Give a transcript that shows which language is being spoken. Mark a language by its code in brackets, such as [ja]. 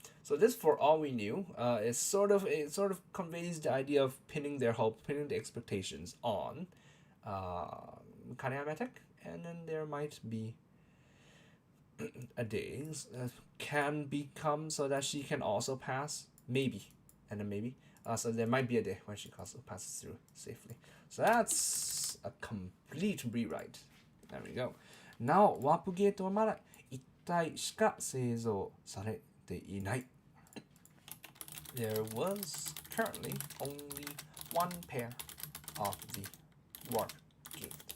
[en] So this for all we knew is sort of conveys the idea of pinning their hope, pinning the expectations on Kaneyama Tech, and then there might be a day can become so that she can also pass, maybe, and then maybe. So there might be a day when she also passes through safely. So that's a complete rewrite. There we go. Now, [ja] ワープゲートはまだ1体しか製造されていない。 [en] There was currently only one pair of the warp gate.